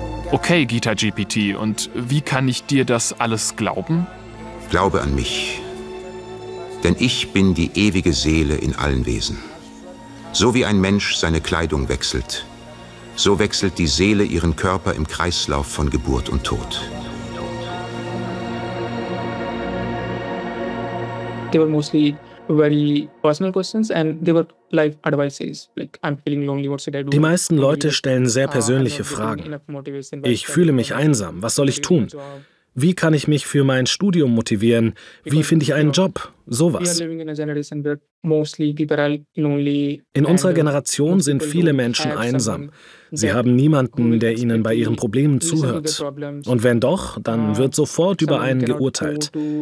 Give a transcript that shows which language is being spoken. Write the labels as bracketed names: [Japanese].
[German] Okay, Gita GPT, und wie kann ich dir das alles glauben? Glaube an mich, denn ich bin die ewige Seele in allen Wesen. So wie ein Mensch seine Kleidung wechselt, so wechselt die Seele ihren Körper im Kreislauf von Geburt und Tod. [English] They were mostly very personal questions and they were life advices. Like, I'm feeling lonely, what should I do? [German] Die meisten Leute stellen sehr persönliche Fragen. Ich fühle mich einsam, was soll ich tun? Wie kann ich mich für mein Studium motivieren? Wie finde ich einen Job? Sowas. In unserer Generation sind viele Menschen einsam. Sie haben niemanden, der ihnen bei ihren Problemen zuhört. Und wenn doch, dann wird sofort über einen geurteilt.